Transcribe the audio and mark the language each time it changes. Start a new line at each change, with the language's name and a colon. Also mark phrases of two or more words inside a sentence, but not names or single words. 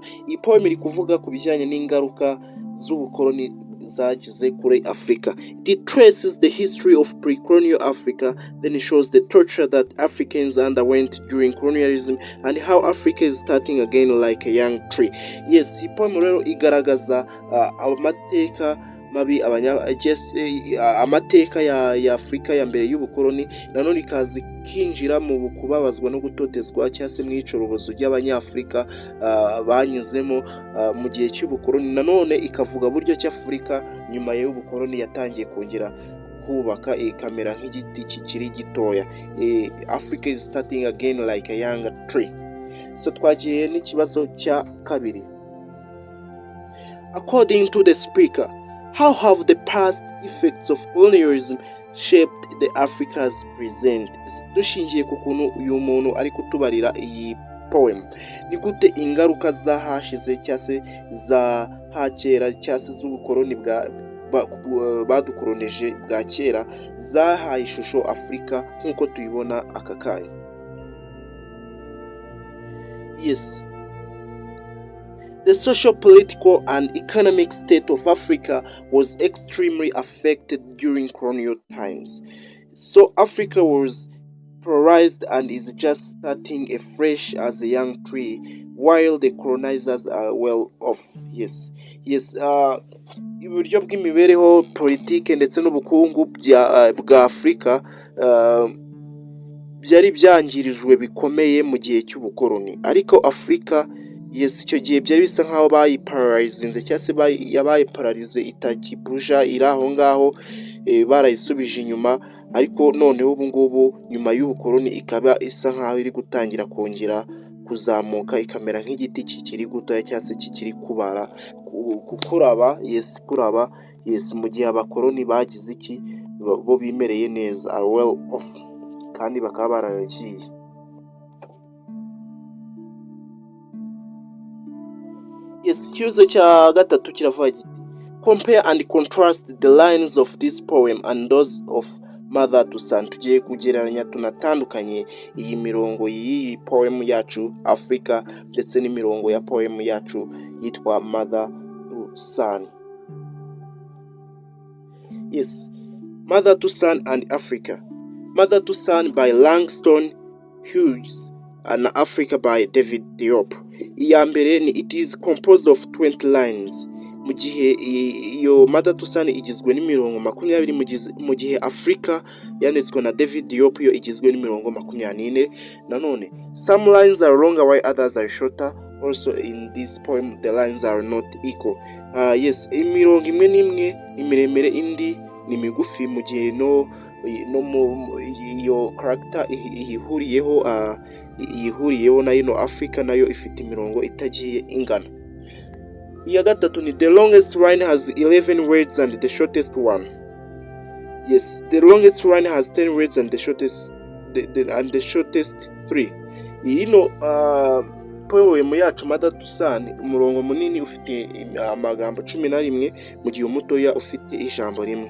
Kinyarwanda: Iyi poem iri kuvuga ku bijyanye n'ingaruka z'ubukoloni zagize kuri Africa.
English: It traces the history of pre-colonial Africa, then it shows the torture that Africans underwent during colonialism and how Africa is starting again like a young tree. Yes,
Kinyarwanda: iyi poem rero igaragaza amateka mabi amateka ya Afrika ya mbere y'ubukoloni, nanone ikazi kinjira mu kubabazwa no gutotezwa cyangwa se mu icorobozo ry'abanyafrika banyuzemo mu gihe cy'ubukoloni. Nanone ikavuga buryo cy'Afrika nyuma y'ubukoloni yatangiye kongera kubaka ikamera nk'igiti kikiri gitoya.
English: Africa is starting again like a young tree.
Kinyarwanda: So twagiye n'ikibazo cya kabiri.
English: According to the speaker, how have the past effects of colonialism shaped the Africa's present?
Kinyarwanda: Dushingiye ku kuntu uyu muntu ari kutubarira iyi poem, ni gute ingaruka zahashize cyangwa se za hakera cyangwa se z'ubukoloni badukoroneje bwa kera zahaye ishusho Afrika nk'uko tuyibona aka kanya.
English: Yes. The social, political, and economic state of Africa was extremely affected during colonial times. So Africa was polarized and is just starting afresh as a young tree, while the colonizers are well off. Yes.
Kinyarwanda: Uburyo bw'imibereho, politike ndetse n'ubukungu bwa Afrika byari byangirijwe bikomeye mu gihe cy'ubukoloni, ariko Afrika icyo gihe byari bisa nkaho bayiparalyzinze cyangwa se yabayiparalize itakibuja iri aho ngaho, barayisubije inyuma, ariko noneho ubu ngubu nyuma y'ubukoloni ikaba isa nkaho iri gutangira kongera kuzamuka ikamera nk'igiti kikiri gutoya cyangwa se kikiri kuraba mu gihe abakoloni bagize iki, bo bimereye neza,
English: are well off,
Kinyarwanda: kandi bakaba baranagiye.
English: Yes,
Kinyarwanda: ikibazo cya gatatu kiravuga giti
English: compare and contrast the lines of this poem and those of Mother to Son.
Kinyarwanda: Tugiye kugereranya tunatandukanye iyi mirongo y'iyi poem yacu Africa ndetse n'imirongo ya poem yacu yitwa Mother to Son.
English: Yes, Mother to Son and Africa. Mother to Son by Langston Hughes and Africa by David Diop.
Kinyarwanda: Iya mbere ni
English: it is composed of 20 lines.
Kinyarwanda: Mu gihe iyo Mother to Son igizwe n'imirongo 20, mu gihe Africa yanditswe na David Diop yo igizwe n'imirongo 24.
English: Nanone some lines are longer while others are shorter. Also in this poem the lines are not equal. Yes,
Kinyarwanda: imirongo imwe n'imwe imiremere, indi ni migufi, mu gihe no iyo character ihuriyeho na ino Africa nayo ifite imirongo itagiye ingana. Iya gatatu ni
English: the longest line has 11 words and the shortest one. Yes, the longest line has 10 words and the shortest and the shortest 3.
Kinyarwanda: Ino poem yacu Mother to Son, umurongo munini ufite amagambo 11, mu gihe umutoya ufite ijambo rimwe.